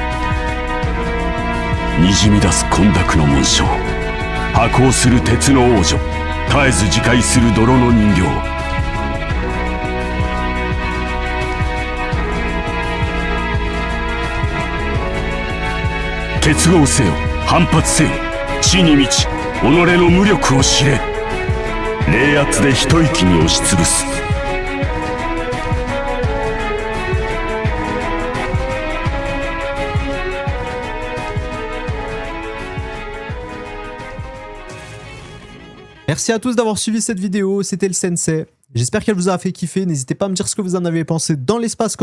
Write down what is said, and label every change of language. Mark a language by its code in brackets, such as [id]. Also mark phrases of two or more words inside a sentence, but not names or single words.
[ja] にじみ出す混濁の紋章破壊する鉄の王女絶えず自壊する泥の人形結合せよ反発せよ地に満ち己の無力を知れ冷圧で一息に押しつぶす [fr] Merci à tous d'avoir suivi cette vidéo, c'était le Sensei. J'espère qu'elle vous a fait kiffer, n'hésitez pas à me dire ce que vous en avez pensé dans l'espace commentaire.